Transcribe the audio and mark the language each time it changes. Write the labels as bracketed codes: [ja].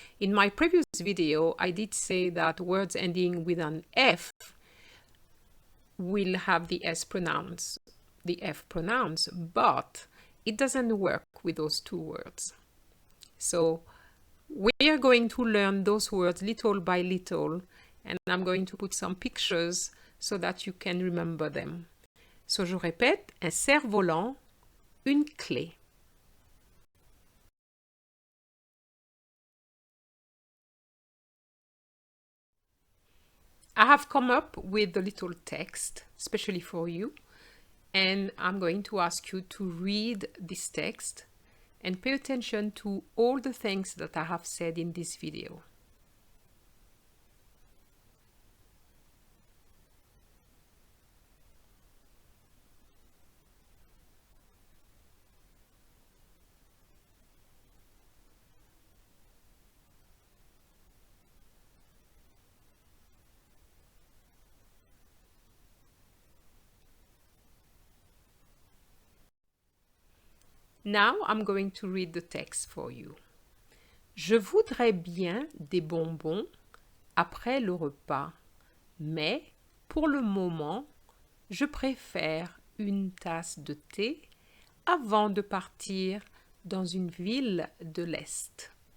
[en] In my previous video, I did say that words ending with an F will have the S pronounce, the F pronounce, but it doesn't work with those two words. So we are going to learn those words little by little, and I'm going to put some pictures so that you can remember them. So [fr] je répète, un cerf-volant, une clé. [en] I have come up with a little text, especially for you, and I'm going to ask you to read this text and pay attention to all the things that I have said in this video. Now I'm going to read the text for you. [fr] Je voudrais bien des bonbons après le repas, mais pour le moment, je préfère une tasse de thé avant de partir dans une ville de l'Est.